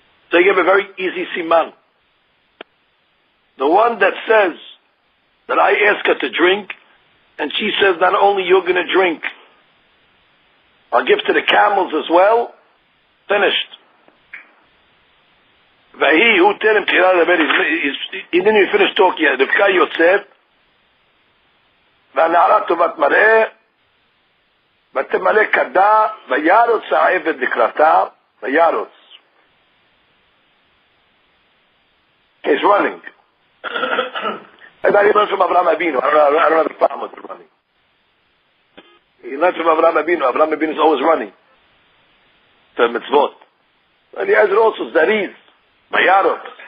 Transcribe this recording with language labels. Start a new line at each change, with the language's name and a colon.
English: So you give a very easy siman. The one that says that I ask her to drink, and she says not only you're going to drink, I'll give to the camels as well. Finished. He didn't even finish talking yet.
Hebrew: Rivka Yosef, והנערה טובת מראה, ותמלא כדה, וירוץ העבד לקראתה, וירוץ.
English: He's running. And I learned from Avraham Avinu. I don't have a problem with running. He learned from Avraham Avinu. Avraham Avinu is always running. To mitzvot. And he has it also, Zariz, Bayarot.